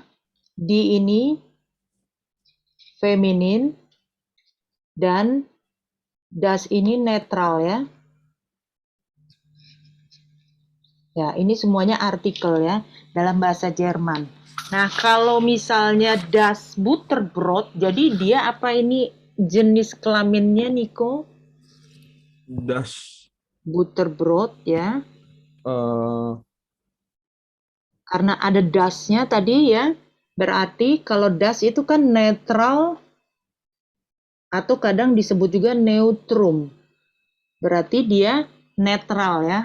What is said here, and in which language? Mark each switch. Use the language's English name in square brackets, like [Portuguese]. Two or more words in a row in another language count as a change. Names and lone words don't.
[Indonesian] Di ini feminin dan das ini netral ya. Ya, ini semuanya artikel ya dalam bahasa Jerman. Nah, kalau misalnya [German] das Butterbrot, [Indonesian] jadi dia apa ini jenis kelaminnya, Niko? Das. Butterbrot ya. eh Karena ada dasnya tadi ya. Berarti kalau das itu kan netral atau kadang disebut juga neutrum. Berarti dia netral ya.